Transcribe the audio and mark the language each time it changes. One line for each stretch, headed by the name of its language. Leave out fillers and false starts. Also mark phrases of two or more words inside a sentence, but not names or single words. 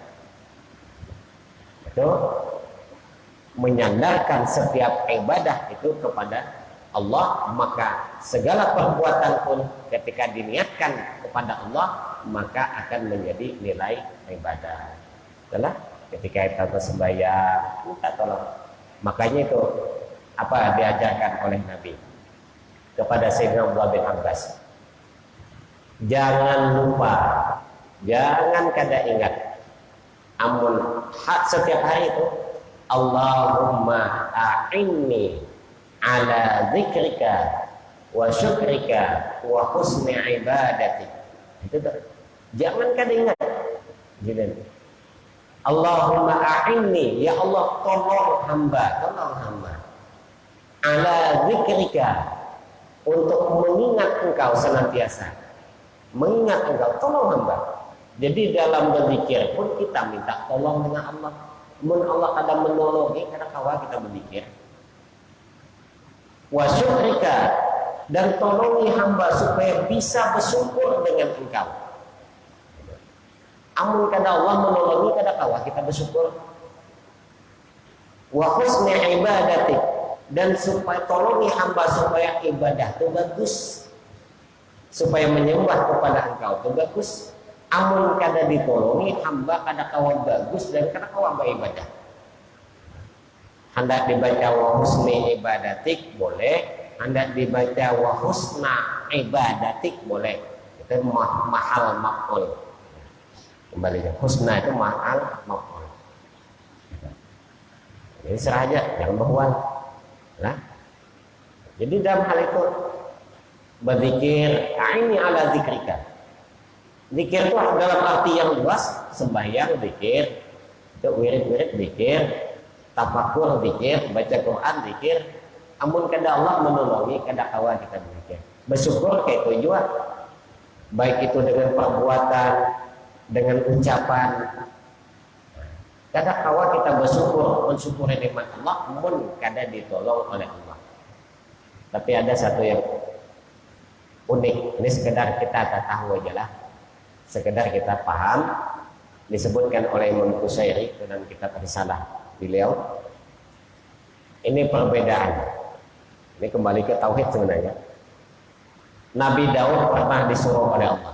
Indonesian: Itu menyandarkan setiap ibadah itu kepada Allah, maka segala perbuatan pun ketika diniatkan kepada Allah, maka akan menjadi nilai ibadah. Setelah ketika kita bersembahyang, minta tolong. Makanya itu apa diajarkan oleh Nabi kepada Sayyidina Abdullah bin Abbas. Jangan lupa, jangan kada ingat. Amun setiap hari itu
Arabic: اللهم أعني على ذكرك وشكرك وحسن عبادتك.
Indonesian: Itu tuh. Jangan kada ingat. Gitu.
Arabic: اللهم أعني,
Indonesian: ya Allah tolong hamba
Arabic: على ذكرك,
Indonesian: untuk mengingat engkau senantiasa. Mengingat engkau, tolong hamba. Jadi dalam berzikir pun kita minta tolong dengan Allah.
Banjar: Mun Allah kadang menolongi karena kawa kita berzikir.
Arabic: وشكرك,
Indonesian: dan tolongi hamba supaya bisa bersyukur dengan engkau.
Banjar: Amun kada Allah menolongi kada kawa kita bersyukur.
Arabic: وحسن عبادتك,
Indonesian: dan supaya tolongi hamba supaya ibadah itu bagus. Supaya menyembah kepada engkau itu bagus.
Banjar: Amun kada ditolongi hamba kada kawan bagus dan kada kawan beribadah.
Indonesian: Hendak dibaca
Arabic: وحسن عبادتك
Indonesian: boleh, hendak dibaca
Arabic: وحسنى عبادتك
Indonesian: boleh. Itu
Arabic: محل مفعول.
Indonesian: Kembalinya husna itu
Arabic: محل مفعول.
Indonesian: Jadi serah aja, jangan berhuan. Nah, jadi dalam hal itu berzikir, ini
Arabic: على ذكرك.
Indonesian: Zikir itu dalam arti yang luas, sembahyang zikir, itu wirid-wirid zikir, tafakur zikir, baca Quran zikir.
Banjar: Amun kada Allah menolongi, kada kawa kita berzikir.
Indonesian: Bersyukur kayak itu juga. Baik itu dengan perbuatan, dengan ucapan.
Banjar: Kada kawa kita bersyukur, mensyukuri nikmat Allah, amun kada ditolong oleh Allah.
Indonesian: Tapi ada satu yang unik, ini sekedar kita tahu aja lah, sekedar kita paham. Disebutkan oleh Imam Qusairi dalam kitab Risalah beliau. Ini perbedaan. Ini kembali ke tauhid sebenarnya. Nabi Daud pernah disuruh oleh Allah.